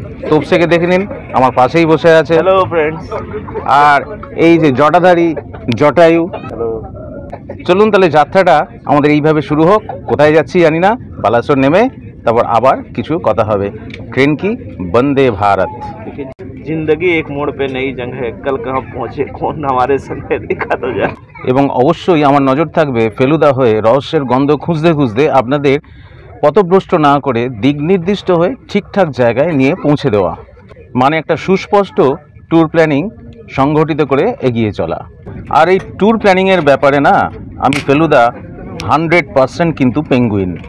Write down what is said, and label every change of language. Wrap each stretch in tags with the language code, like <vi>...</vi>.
<bn>তোপসেকে দেখে নিন, আমার পাশেই বসে আছে। Hello friends. আর এই যে জটাধারী জটায়ু। চলুন তাহলে যাত্রাটা আমাদের এইভাবে শুরু হোক। কোথায় যাচ্ছি জানি না, বালাসোর নেমে তারপর আবার কিছু কথা হবে। ট্রেন কি? বন্দে ভারত।</bn> <hi>जिंदगी एक मोड़ पे नई जंग है, कल कहाँ पहुँचे कौन हमारे संग है, देखा तो जा।</hi> <bn>এবং অবশ্যই আমার নজর থাকবে ফেলুদা হয়ে রহস্যের গন্ধ খুঁজতে খুঁজতে আপনাদের পথভ্রষ্ট না করে দিক নির্দিষ্ট হয়ে ঠিকঠাক জায়গায় নিয়ে পৌঁছে দেওয়া, মানে একটা সুস্পষ্ট ট্যুর প্ল্যানিং সংগঠিত করে এগিয়ে চলা। আর এই ট্যুর প্ল্যানিংয়ের ব্যাপারে না, আমি ফেলুদা 100% কিন্তু পেঙ্গুইন।</bn>